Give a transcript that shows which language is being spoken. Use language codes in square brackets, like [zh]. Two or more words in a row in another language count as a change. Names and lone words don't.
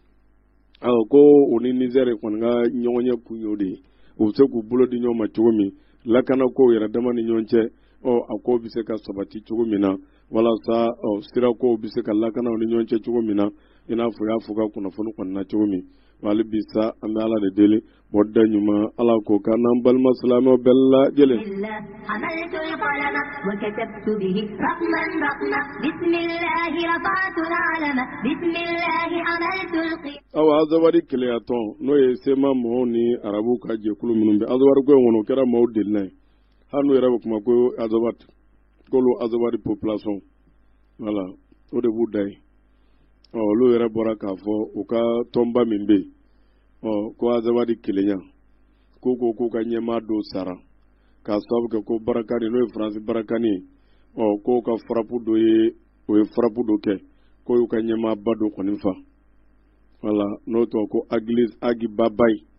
[bm] ko o ni Niger kɔni ka ɲɔgɔn ɲɛ kun y'o de ye u bɛ se k'u bolo di ɲɔgɔn ma cogo min lakana ko yɛrɛ dama ni ɲɔgɔn cɛ a ko bɛ se ka sabati cogo min na walasa sira ko bɛ se ka lakana ni ɲɔgɔn cɛ cogo min na i n'a fɔ y'a fɔ ka kunnafoni kɔni na cogo min wali bi sa an bɛ Ala de deli bɔda ɲuman Ala ko k'an n'an balima silamɛw bɛɛ lajɛlen [ar] حملت القلم وكتبت به رقما رقما بسم الله رفعت العلم بسم الله حملت القلم [bm] awa azawari keleyatɔn n'o ye sema mɔgɔw ni arabu ka jɛkulu minnu bɛ azawari ko in kɔnɔ o kɛra mɔgɔw deli n'a ye hali n'u yɛrɛ bɛ kuma ko azawari k'olu azawari [fr] population voilà [bm] o de b'u da ye olu yɛrɛ bɔra k'a fɔ u ka tɔnba min bɛ yen ko azawadi kelenya ko k'u ka ɲɛmaa dɔw sara k'a sababu kɛ ko barakani n'o ye faransi barakani ye ko ka farapu dɔ ye o ye farapu dɔ kɛ ko y'u ka ɲɛmaaba dɔ kɔni fa voilà n'o tɔgɔ ko agi babayi